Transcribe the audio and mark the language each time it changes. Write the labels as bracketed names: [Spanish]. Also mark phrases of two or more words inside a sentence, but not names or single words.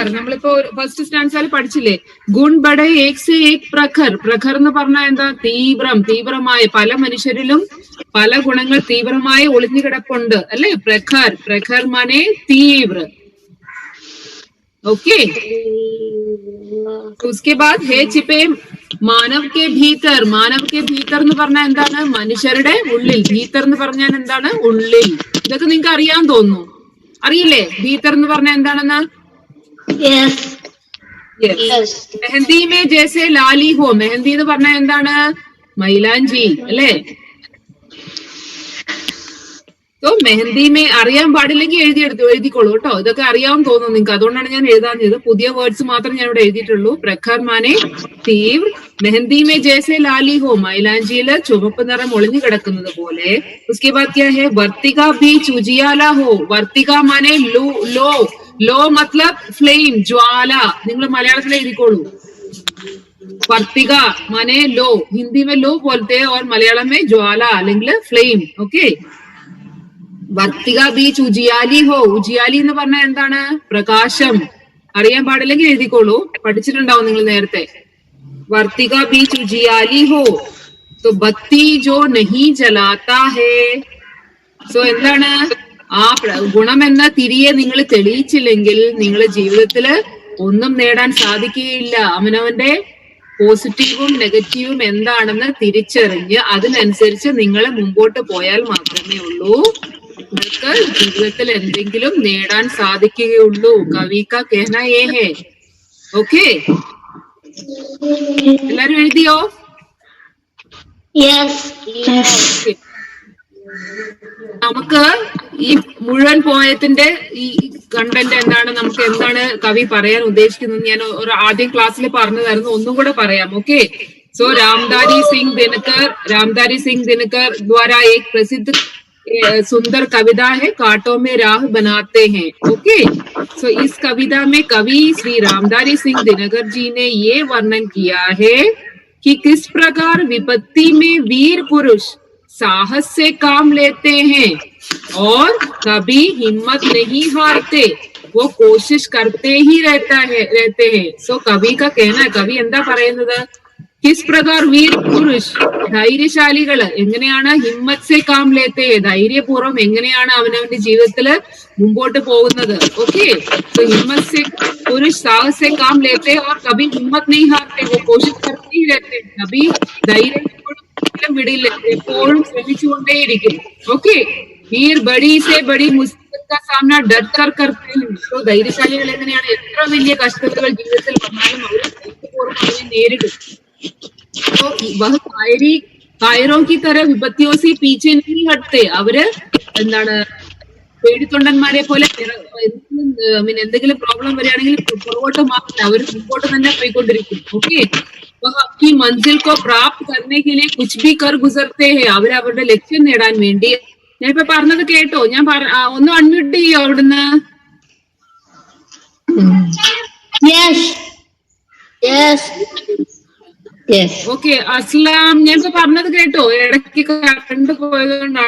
[Malayalam] നമ്മളിപ്പോ ഫസ്റ്റ് സ്റ്റാൻസിൽ പഠിച്ചില്ലേ, [Hindi] गुण बड़ा एक से एक प्रखर. [Malayalam] പ്രഖർ എന്ന് പറഞ്ഞാൽ എന്താ? തീവ്രമായ. പല മനുഷ്യരിലും പല ഗുണങ്ങൾ തീവ്രമായി ഒളിഞ്ഞു കിടപ്പുണ്ട് അല്ലെ? [Hindi] प्रखर माने तीव्र. ഓക്കെ, उसके बाद है छिपे मानव के भीतर. मानव के भीतर [Malayalam] എന്ന് പറഞ്ഞാൽ എന്താണ്? മനുഷ്യരുടെ ഉള്ളിൽ. ഭീതർ എന്ന് പറഞ്ഞാൽ എന്താണ്? ഉള്ളിൽ. ഇതൊക്കെ നിങ്ങൾക്ക് അറിയാൻ തോന്നുന്നു. അറിയില്ലേ ഭീതർ എന്ന് പറഞ്ഞാൽ എന്താണെന്ന്? [Hindi] मेहंदी में जैसे लाली हो. [Malayalam] മെഹന്തി എന്ന് പറഞ്ഞാൽ എന്താണ്? മൈലാഞ്ചി അല്ലേ? സോ മെഹന്തി അറിയാൻ പാടില്ലെങ്കിൽ എഴുതിക്കോളൂ കേട്ടോ. ഇതൊക്കെ അറിയാമെന്ന് തോന്നുന്നു നിങ്ങൾക്ക്, അതുകൊണ്ടാണ് ഞാൻ എഴുതാഞ്ഞത്. പുതിയ വേർഡ്സ് മാത്രം ഞാൻ ഇവിടെ എഴുതിയിട്ടുള്ളൂ. [Hindi] प्रखर माने तीव्र, मेहंदी में जैसे लाली हो, [Malayalam] മൈലാഞ്ചിയില് ചുവപ്പ് നിറം ഒളിഞ്ഞു കിടക്കുന്നത് പോലെ. [Hindi] उसके बाद क्या है, वर्तिका बीच उजियाला हो, वर्तिका माने लौ, लौ मतलब ഫ്ലെയിം, ജ്വാല. [Malayalam] നിങ്ങൾ മലയാളത്തിൽ എഴുതിക്കോളൂ. [Hindi] वर्तिका माने लौ, हिंदी में लौ बोलते हैं और मलयालम में ज्वाला [Malayalam] അല്ലെങ്കിൽ ഫ്ലെയിം. [Hindi] ഓക്കെ, वर्तिका बीच उजियाली हो. [Malayalam] ഉജിയാലി എന്ന് പറഞ്ഞാൽ എന്താണ്? പ്രകാശം. അറിയാൻ പാടില്ലെങ്കിൽ എഴുതിക്കോളൂ, പഠിച്ചിട്ടുണ്ടാവും നിങ്ങൾ നേരത്തെ. [Hindi] वर्तिका बीच उजियाली हो, तो बत्ती जो नहीं जलाता है. [Malayalam] സോ എന്താണ്? ആ ഗുണം എന്ന തിരിയെ നിങ്ങൾ തെളിയിച്ചില്ലെങ്കിൽ നിങ്ങളുടെ ജീവിതത്തില് ഒന്നും നേടാൻ സാധിക്കുകയില്ല. അവനവന്റെ പോസിറ്റീവും നെഗറ്റീവും എന്താണെന്ന് തിരിച്ചറിഞ്ഞ് അതിനനുസരിച്ച് നിങ്ങൾ മുമ്പോട്ട് പോയാൽ മാത്രമേ ഉള്ളൂ നിങ്ങൾക്ക് ജീവിതത്തിൽ എന്തെങ്കിലും നേടാൻ സാധിക്കുകയുള്ളൂ. [Hindi] कवि का कहना ये है. [Malayalam] ഓക്കെ, എല്ലാരും എഴുതിയോ? നമുക്ക് ഈ മുഴുവൻ പോയത്തിന്റെ ഈ കണ്ടന്റ് എന്താണ്, നമുക്ക് എന്താണ് കവി പറയാൻ ഉദ്ദേശിക്കുന്നത് ഞാൻ ഒരു ആദ്യം ക്ലാസ്സിൽ പറഞ്ഞതായിരുന്നു, ഒന്നും കൂടെ പറയാം. [English] okay, so [Hindi] रामधारी सिंह दिनकर द्वारा एक प्रसिद्ध सुंदर कविता है, कांटों में राह बनाते हैं. ओके, सो इस कविता में कवि श्री रामधारी सिंह दिनकर जी ने ये वर्णन किया है कि किस प्रकार विपत्ति में वीर पुरुष साहस से काम लेते हैं और कभी हिम्मत नहीं हारते, वो कोशिश करते ही रहते हैं. सो कवि का कहना है, कवि [Malayalam] എന്താ പറയുന്നത്, [Hindi] किस प्रकार वीर पुरुष [Malayalam] ധൈര്യശാലികള് എങ്ങനെയാണ് [Hindi] हिम्मत से काम लेते, [Malayalam] ധൈര്യപൂർവ്വം എങ്ങനെയാണ് അവനവന്റെ ജീവിതത്തില് മുമ്പോട്ട് പോകുന്നത്. ഓക്കെ, [Hindi] तो हिम्मत से पुरुष साहस से काम लेते और कभी हिम्मत नहीं हारते, वो कोशिश करते ही रहते, कभी [Malayalam] ധൈര്യം വിടില്ല, എപ്പോഴും ശ്രമിച്ചുകൊണ്ടേയിരിക്കും. ഓക്കെ, [Hindi] वीर बड़ी से बड़ी मुसीबत का सामना डट कर करते हैं. [Malayalam] तो ധൈര്യശാലികൾ എങ്ങനെയാണ്, എത്ര വലിയ കഷ്ടതകൾ ജീവിതത്തിൽ വന്നാലും അവർ ധൈര്യപൂർവ്വം അതിനെ നേരിടും. [Hindi] तो वह कायरों की तरह विपत्तियों से पीछे नहीं हटते. [Malayalam] അവര് എന്താണ്, പേടിത്തൊണ്ടന്മാരെ പോലെ എന്തെങ്കിലും പ്രോബ്ലം വരികയാണെങ്കിൽ പുറകോട്ട് മാറില്ല, അവർ മുമ്പോട്ട് തന്നെ പോയിക്കൊണ്ടിരിക്കും. ഓക്കെ, [Hindi] अपनी मंजिल को प्राप्त करने के लिए कुछ भी कर गुजरते हैं. [Malayalam] അവർ അവരുടെ ലക്ഷ്യം നേടാൻ വേണ്ടി. ഞാൻ ഇപ്പൊ പറഞ്ഞത് കേട്ടോ? ഞാൻ ഒന്ന് അൺമ്യൂട്ട് ചെയ്യോ അവിടുന്ന്? ഓക്കെ, അസ്ലാം, ഞാൻ ഇപ്പൊ പറഞ്ഞത് കേട്ടോ? ഇടയ്ക്ക് കണ്ടു പോയത് കൊണ്ടാണ്.